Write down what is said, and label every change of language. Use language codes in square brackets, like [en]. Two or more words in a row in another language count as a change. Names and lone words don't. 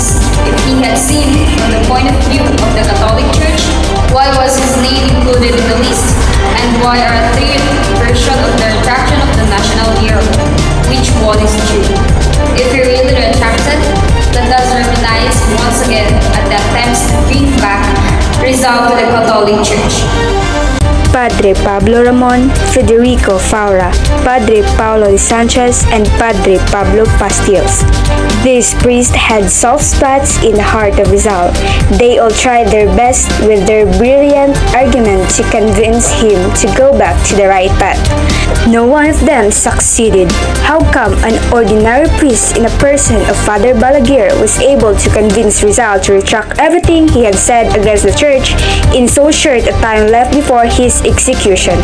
[en] If he had sinned from the point of view of the Catholic Church, why was his name included in the list? And why are a third version of the retraction of the national hero? Which one is true? If he really retracted, that does reminisce once again at the attempts to bring back Rizal to the Catholic Church. Padre Pablo Ramon, Federico Faura, Padre Paulo de Sanchez, and Padre Pablo Pastillos. These priests had soft spots in the heart of Rizal. They all tried their best with their brilliant argument to convince him to go back to the right path. No one of them succeeded. How come an ordinary priest in a person of Father Balaguer was able to convince Rizal to retract everything he had said against the church in so short a time left before his execution?